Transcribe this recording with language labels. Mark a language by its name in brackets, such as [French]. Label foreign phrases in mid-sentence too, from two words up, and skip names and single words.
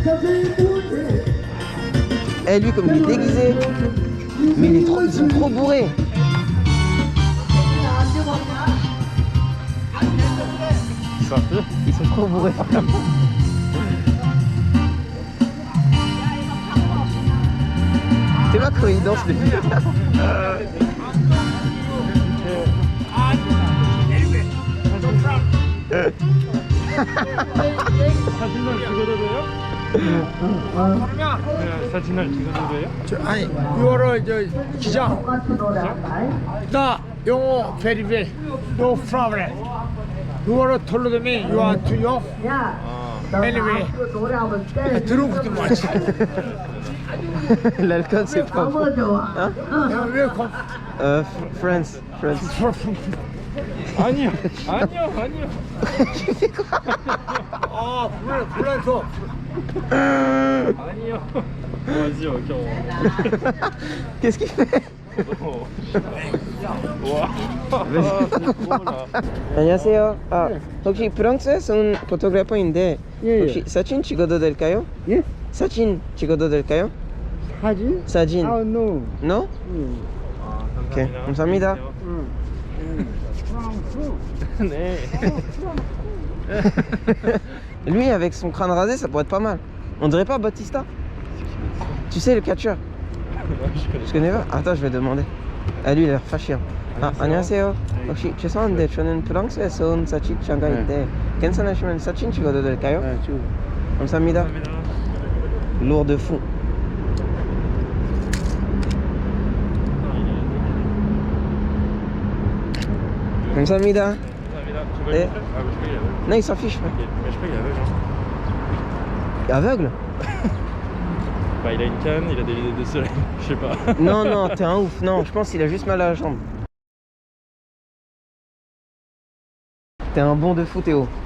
[French] Eh, lui, comme il est déguisé, mais ils sont trop bourrés. Ils sont partis. Ils sont trop bourrés. C'est pas quand ils dansent les filles. [Korean] 사진을 찍어도 돼요? 사진을 찍어도 돼요? 아니 6월에 저 기장 나 영어 [English] very well no problem 6월에 told me you want to know anyway [Korean] 들은 것도 많지 [French] L'alcool, c'est pas bon. Hein? [English] welcome Friends. [Korean] 아니요. 아니요. 아 불러서 아니요. [French] Vas-y, ok. Qu'est-ce qu'il fait? [Korean] 와. 안녕하세요. 아, 혹시 프랑스에서 온 포토그래퍼인데 예, 예. 혹시 사진 찍어도 될까요? 예? 사진 찍어도 될까요? 사진? 사진. 아, no. [English] No? Ok, [Korean] 감사합니다. 네. [French] Lui, avec son crâne rasé, ça pourrait être pas mal. On dirait pas Batista? Tu sais, le catcheur? Je connais pas. Attends, je vais demander. Ah, lui, il a l'air fâché. [Korean] 아, 안녕하세요. 혹시 죄송한데 저는 프랑스에서 온 사진 장가인데 괜찮으시면 사진 찍어도 될까요? 네, 지금. 감사합니다. [French] Lourd de fou. [Korean] 감사합니다. 네. [French] Non, il s'en fiche. Mais je crois qu'il est aveugle. Aveugle? Bah, il a une canne, il a des lunettes de soleil, je sais pas. Non, non, t'es un ouf. Non, je pense qu'il a juste mal à la jambe. T'es un bon de fou, Théo.